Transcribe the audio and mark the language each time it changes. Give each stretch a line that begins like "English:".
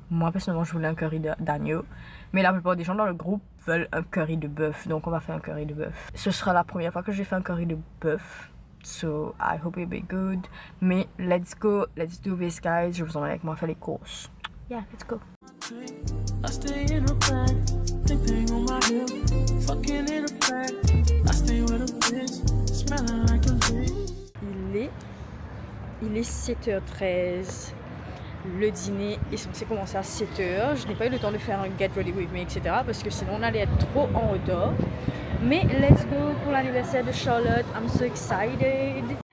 French: Moi, personnellement, je voulais un curry d'agneau. Mais la plupart des gens dans le groupe veulent un curry de bœuf. Donc, on va faire un curry de bœuf. Ce sera la première fois que j'ai fait un curry de bœuf.
English: So, I hope it'll be good. Mais, let's go. Let's do this, guys.
French: Je vous emmène avec moi faire les courses.
English: Yeah, let's go. I stay in a bag, thing on my hip, fucking in a bag. I stay with a bitch, smelling like a bitch.
French: Il est 7h13. Le dîner est censé commencer à 7h. Je n'ai pas eu le temps de faire un
English: get ready with me,
French: etc. Parce que sinon on allait être trop en retard. Mais
English: let's go
French: pour l'anniversaire de Charlotte.
English: I'm so excited.